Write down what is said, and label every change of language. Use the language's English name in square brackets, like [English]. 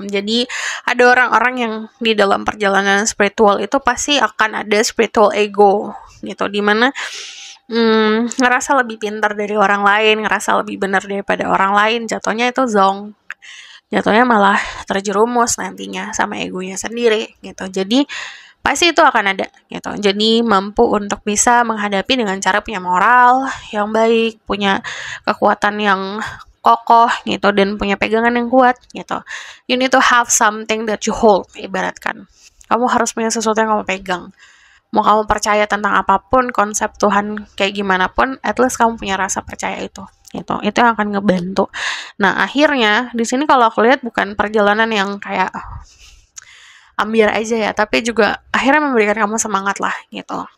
[Indonesian] Jadi ada orang-orang yang di dalam perjalanan spiritual itu pasti akan ada spiritual ego gitu, dimana ngerasa lebih pintar dari orang lain, ngerasa lebih benar daripada orang lain, jatuhnya itu zong, jatuhnya malah terjerumus nantinya sama egonya sendiri gitu. Jadi pasti itu akan ada gitu. Jadi mampu untuk bisa menghadapi dengan cara punya moral yang baik, punya kekuatan yang kokoh gitu, dan punya pegangan yang kuat gitu. [English] You need to have something that you hold, ibaratkan. [Indonesian] Kamu harus punya sesuatu yang kamu pegang. Mau kamu percaya tentang apapun, konsep Tuhan kayak gimana pun, at least kamu punya rasa percaya itu. Gitu. Itu yang akan ngebantu. Nah, akhirnya di sini kalau aku lihat bukan perjalanan yang kayak ambil aja ya, tapi juga akhirnya memberikan kamu semangat lah gitu.